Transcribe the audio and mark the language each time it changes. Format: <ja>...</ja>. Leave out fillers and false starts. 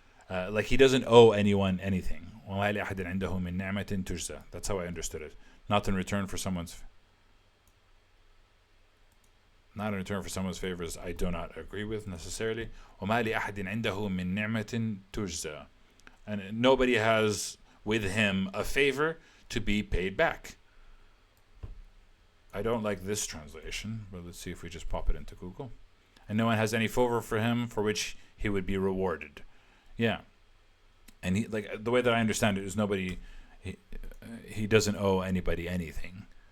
<en>Like he doesn't owe anyone anything.</en> <ar>وما لأحد عنده من نعمة تجزى.</ar> <en>That's how I understood it. Not in return for someone's favors, I do not agree with necessarily.</en> <ar>وما لأحد عنده من نعمة تجزى.</ar> <en>And nobody has with him a favor to be paid back. I don't like this translation, but let's see if we just pop it into Google. And no one has any favor for him for which he would be rewarded. Yeah. And he, like, the way that I understand it is he doesn't owe anybody anything.</en>